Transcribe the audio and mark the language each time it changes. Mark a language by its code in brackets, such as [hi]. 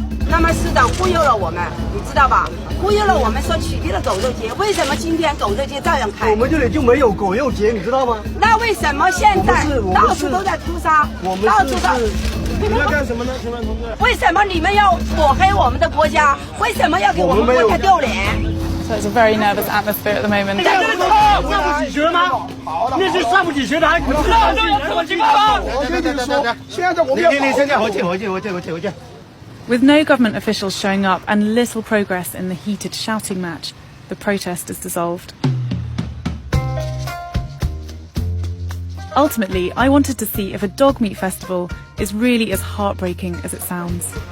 [zh] 那么市长忽悠了我们，你知道吧？忽悠了我们说取缔了狗肉节，为什么今天狗肉节照样开？我们这里就没有狗肉节，你知道吗？那为什么现在到处都在屠杀？到处都。你们要干什么呢，请问同志？为什么你们要抹黑我们的国家？为什么要给我们国家丢脸？ [en] So it's a very nervous atmosphere at the moment. [zh] 上不起学吗？那是上不起学的，还不知道我警方。我跟你说，现在我们要。你先回去。 [en] With no government officials showing up and little progress in the heated shouting match, the protest is dissolved. Ultimately, I wanted to see if a dog meat festival is really as heartbreaking as it sounds.